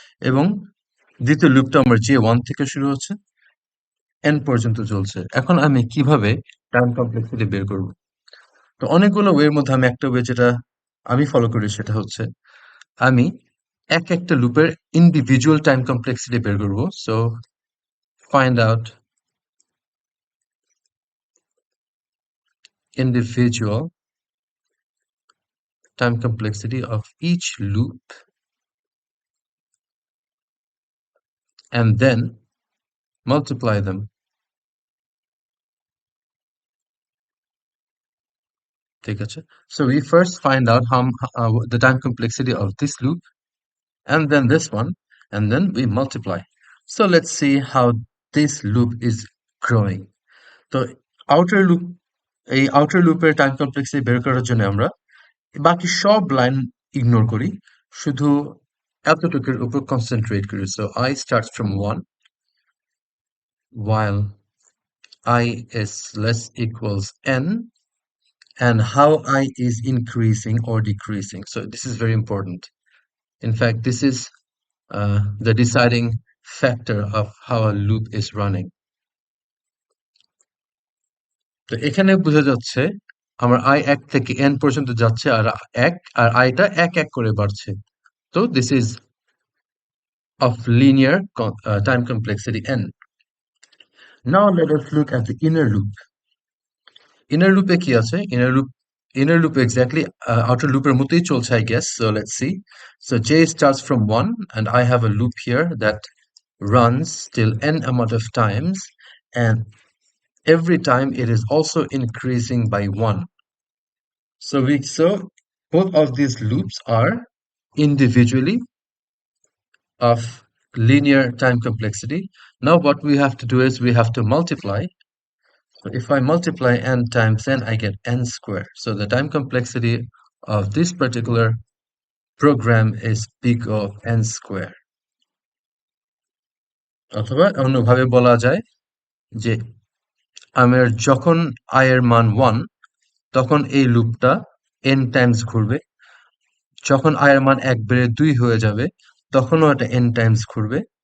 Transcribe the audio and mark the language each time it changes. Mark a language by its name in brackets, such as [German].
[Bangla] এবং দ্বিতীয় লুপটা আমার j1 থেকে শুরু হচ্ছে, n পর্যন্ত চলছে। এখন আমি কিভাবে টাইম কমপ্লেক্সিটি বের করব? তো অনেকগুলো ওয়ের মধ্যে আমি একটা ওয়ে যেটা আমি ফলো করি সেটা হচ্ছে আমি একটা লুপের ইন্ডিভিজুয়াল টাইম কমপ্লেক্সিটি বের করব। [English] So find out individual time complexity of each loop and then multiply them. [Bangla] ঠিক আছে? [English] So we first find out the time complexity of this loop and then this one, and then we multiply. So let's see how this loop is growing. [Bangla] তো outer loop এই outer লুপের time complexity বের করার জন্য আমরা বাকি সব line ignore করি, শুধু এতটুকুর উপর কনসেন্ট্রেট করি। [English] So I starts from 1 while I is less equals n, and how I is increasing or decreasing. So this is very important. In fact, this is the deciding factor of how a loop is running. [Bangla] তো এখানে বোঝা যাচ্ছে আমার I 1 থেকে n পর্যন্ত যাচ্ছে, আর I টা এক এক করে বাড়ছে। [English] So this is of linear time complexity n. Now let us look at the inner loop. [Bangla] Inner loop এ কি আছে? [English] Inner loop exactly outer loop [Bangla] এর মতোই চলছে, [English] I guess. So let's see. So j starts from 1 and I have a loop here that runs till n amount of times, and every time it is also increasing by 1. So both of these loops are individually of linear time complexity. Now what we have to do is we have to multiply. So if I multiply n times n, I get n squared. So the time complexity of this particular program is big of n squared. [Bangla] অথবা অন্যভাবে বলা যায় যে আমার যখন I এর মান 1, তখন এই লুপটা n টাইমস ঘুরবে। যখন I এর মান 1 বেড়ে 2 হয়ে যাবে, তখনও এটা n টাইমস ঘুরবে।